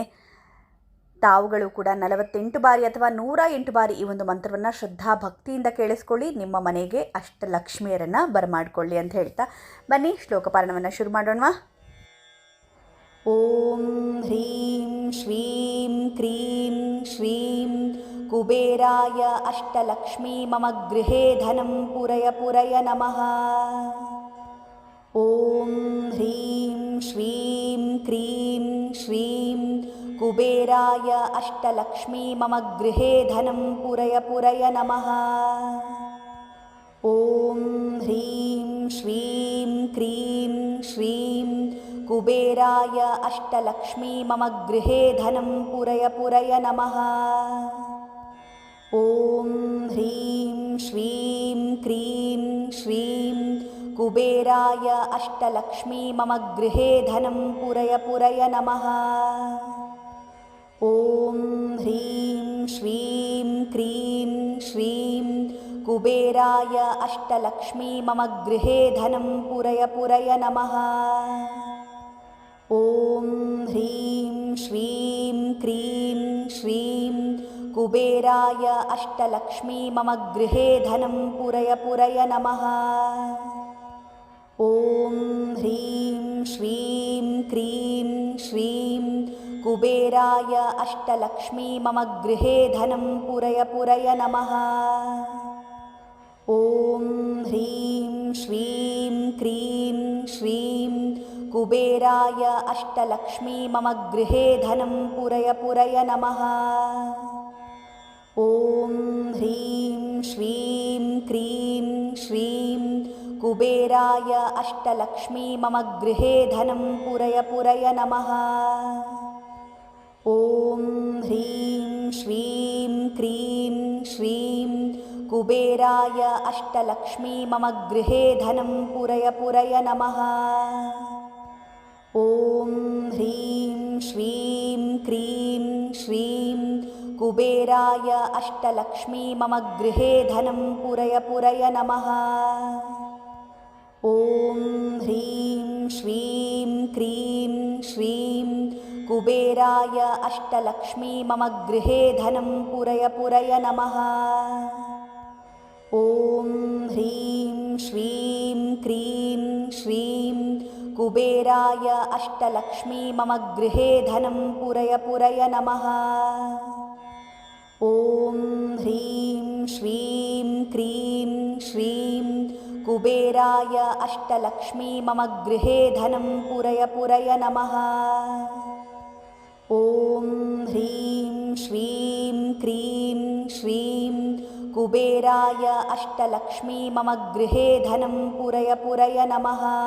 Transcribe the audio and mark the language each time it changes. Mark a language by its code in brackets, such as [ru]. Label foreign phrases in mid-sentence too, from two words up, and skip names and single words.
[kn] ತಾವುಗಳು ಕೂಡ 48 ಬಾರಿ ಅಥವಾ 108 ಬಾರಿ ಈ ಒಂದು ಮಂತ್ರವನ್ನು ಶ್ರದ್ಧಾ ಭಕ್ತಿಯಿಂದ ಕೇಳಿಸ್ಕೊಳ್ಳಿ, ನಿಮ್ಮ ಮನೆಗೆ ಅಷ್ಟಲಕ್ಷ್ಮಿಯರನ್ನು ಬರಮಾಡಿಕೊಳ್ಳಿ ಅಂತ ಹೇಳ್ತಾ ಬನ್ನಿ ಶ್ಲೋಕ ಪಾರಾಯಣವನ್ನು ಶುರು ಮಾಡೋಣ. [sa] ॐ ह्रीं श्रीं क्रीं श्रीं कुबेराय अष्टलक्ष्मी मम गृहे धनं पुरय पुरय नमः. ॐ ह्रीं श्रीं क्रीं श्रीं कुबेराय अष्टलक्ष्मी मम गृहे धनं पुरय पुरय नमः. ॐ ह्रीं श्रीं क्रीं श्रीं कुबेराय अष्टलक्ष्मी मम गृहे धनं पुरय पुरय नमः. ॐ ह्रीं श्रीं क्रीं श्रीं कुबेराय अष्टलक्ष्मी मम गृहे धनं पुरय पुरय नमः. ॐ ह्रीं श्रीं क्रीं श्रीं कुबेराय अष्टलक्ष्मी मम गृहे धनं पुरय पुरय नमः. ॐ ह्रीं श्रीं क्रीं श्रीं कुबेराय अष्टलक्ष्मी मम गृहे धनं पुरय पुरय नमः. ॐ ह्रीं श्रीं क्रीं श्रीं कुबेराय अष्टलक्ष्मी मम गृहे धनं पुरय पुरय नमः. ॐ ह्रीं श्रीं क्रीं श्रीं कुबेराय अष्टलक्ष्मी मम गृहे धनं पुरय पुरय नमः. ॐ ह्रीं श्रीं क्रीं श्रीं कुबेराय अष्टलक्ष्मी मम गृहे धनं पुरय पुरय नमः. ॐ ह्रीं श्रीं क्रीं श्रीं कुबेराय अष्टलक्ष्मी मम गृहे धनं पुरय पुरय नमः. ॐ ह्रीं श्रीं क्रीं श्रीं कुबेराय अष्टलक्ष्मी मम गृहे धनं पुरय पुरय नमः. ॐ ह्रीं श्रीं क्रीं श्रीं कुबेराय अष्टलक्ष्मी मम गृहे धनं पुरय पुरय नमः. ॐ ह्रीं श्रीं क्रीं श्रीं कुबेराय अष्टलक्ष्मी मम गृहे धनं पुरय पुरय नमः. ॐ ह्रीं श्रीं क्रीं श्रीं कुबेराय अष्टलक्ष्मी मम गृहे धनं पुरय पुरय नमः. ॐ ह्रीं श्रीं क्रीं श्रीं कुबेराय अष्टलक्ष्मी मम गृहे धनं पुरय पुरय नमः.